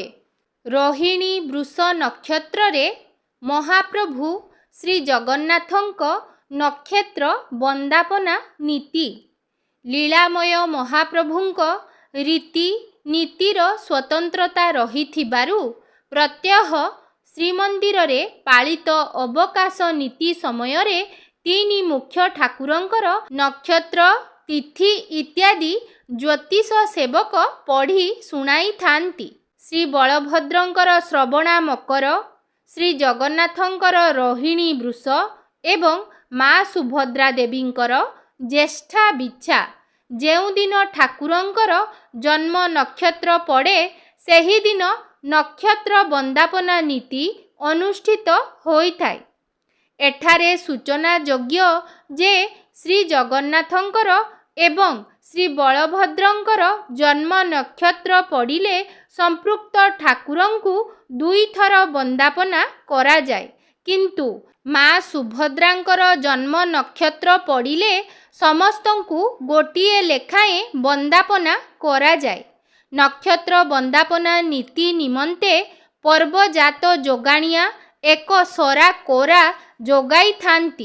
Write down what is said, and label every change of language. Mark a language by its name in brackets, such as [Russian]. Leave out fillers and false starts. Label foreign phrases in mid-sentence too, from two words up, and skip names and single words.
[Odia] ରୋହିଣୀ ବୃଷ ନକ୍ଷତ୍ରେ ମହାପ୍ରଭୁ ଶ୍ରୀ ଜଗନ୍ନାଥଙ୍କ ନକ୍ଷତ୍ର ବନ୍ଦାପନା ନୀତି ଲୀଳାମୟ ମହାପ୍ରଭୁଙ୍କ ରୀତି ନୀତିର ସ୍ୱତନ୍ତ୍ରତା ରହିଥିବାରୁ ପ୍ରତ୍ୟହ ଶ୍ରୀମନ୍ଦିର ରେ ପାଳିତ ଅବକାଶ ନୀତି ସମୟ ରେ ତିନି ମୁଖ୍ୟ ଠାକୁରଙ୍କର ନକ୍ଷତ୍ର ତିଥି ଇତ୍ୟାଦି ଜ୍ୟୋତିଷ ସେବକ ପଢ଼ି ଶୁଣାଇ ଥାନ୍ତି। ଶ୍ରୀ ବଳଭଦ୍ରଙ୍କର ଶ୍ରବଣା ମକର, ଶ୍ରୀ ଜଗନ୍ନାଥଙ୍କର ରୋହିଣୀ ବୃଷ ଏବଂ ମା' ସୁଭଦ୍ରା ଦେବୀଙ୍କର ଜ୍ୟେଷ୍ଠା ବିଛା ଯେଉଁ ଦିନ ଠାକୁରଙ୍କର ଜନ୍ମ ନକ୍ଷତ୍ର ପଡ଼େ ସେହି ଦିନ ନକ୍ଷତ୍ର ବନ୍ଦାପନା ନୀତି ଅନୁଷ୍ଠିତ ହୋଇଥାଏ। ଏଠାରେ ସୂଚନା ଯୋଗ୍ୟ ଯେ ଶ୍ରୀ ଜଗନ୍ନାଥଙ୍କର ଏବଂ ଶ୍ରୀ ବଳଭଦ୍ରଙ୍କର ଜନ୍ମ ନକ୍ଷତ୍ର ପଡ଼ିଲେ ସମ୍ପୃକ୍ତ ଠାକୁରଙ୍କୁ ଦୁଇ ଥର ବନ୍ଦାପନା କରା ଯାଏ, କିନ୍ତୁ ମା' ସୁଭଦ୍ରାଙ୍କର ଜନ୍ମ ନକ୍ଷତ୍ର ପଡ଼ିଲେ ସମସ୍ତଙ୍କୁ ଗୋଟିଏ ଲେଖାଏଁ ବନ୍ଦାପନା କରା ଯାଏ। ନକ୍ଷତ୍ର ବନ୍ଦାପନା ନୀତି ନିମନ୍ତେ ପର୍ବଜାତ ଯୋଗାଣିଆ ଏକ ସରା କୋରା ଯୋଗାଇ ଥାନ୍ତି।